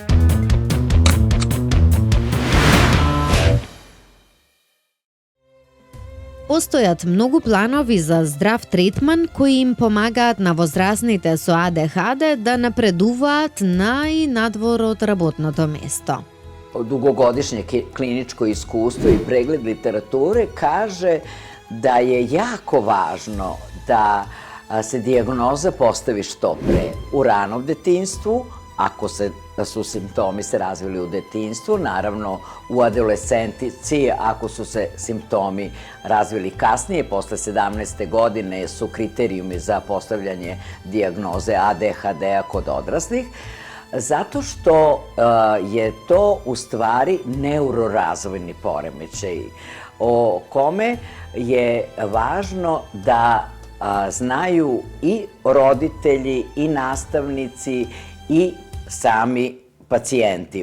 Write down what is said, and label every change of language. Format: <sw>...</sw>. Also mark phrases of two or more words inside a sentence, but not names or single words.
<mk>Постојат многу планови за здрав третман кои им помагаат на возрастните со АДХД да напредуваат на и надвор од работното место.</mk> <sr>Дугогодишње клиничко искуство и преглед литературе каже да е јако важно да се дијагноза постави што пре у рано детинству, ако su simptomi se razvili u detinjstvu, naravno u adolescentici, ako su se simptomi razvili kasnije, posle 17. godine su kriterijumi za postavljanje dijagnoze ADHD-a kod odraslih, zato što je to u stvari neurorazvojni poremećaj o kome je važno da znaju i roditelji i nastavnici i sami pacijenti.</sr>